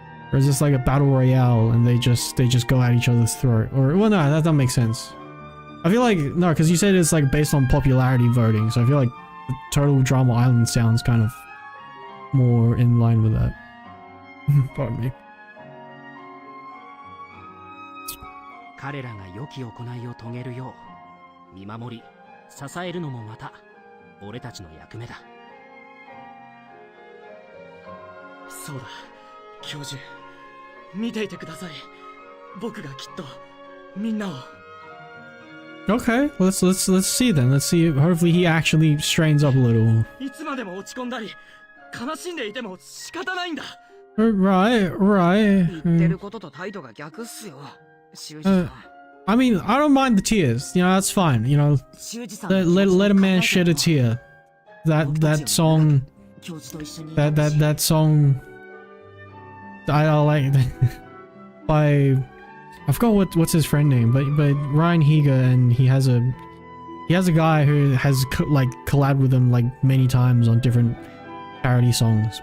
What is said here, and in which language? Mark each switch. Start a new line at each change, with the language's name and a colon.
English: Or is this like a battle royale and they just go at each other's throat? Or, well, no, that makes sense. I feel like, no, because you said it's like based on popularity voting, so I feel like the total drama island sounds kind of more in line with that. Pardon me.
Japanese: 彼らが良き行いを遂げるよう見守り支えるのもまた俺たちの役目だ。そうだ、教授。見ていてください。僕がきっとみんなを。
English: Okay, let's see then. Let's see. Hopefully he actually strains up a little.
Japanese: いつまでも落ち込んだり悲しんでいても仕方ないんだ。
English: Right.
Japanese: 言ってることと態度が逆っすよ。
English: I mean, I don't mind the tears. You know, that's fine. You know, let a man shed a tear. That song. That song. I like by. I forgot what's his friend name, but Ryan Higa, and he has a guy who has like collabed with him like many times on different parody songs.